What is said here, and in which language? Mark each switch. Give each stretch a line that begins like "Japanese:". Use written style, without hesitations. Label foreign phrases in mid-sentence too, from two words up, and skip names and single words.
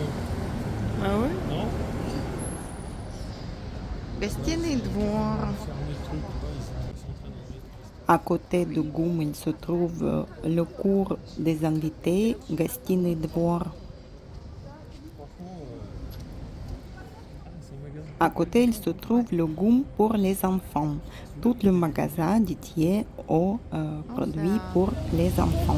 French: Ah oui? Non? Gостиный двор. Fermer le truc, tu vois, ils sont en train de mettre. À côté de Goum, il se trouve le cours des invités, Гостиный двор. Franchement, c'est un magasin. À côté, il se trouve le Goum pour les enfants, tout le magasin dédié aux produits pour les enfants.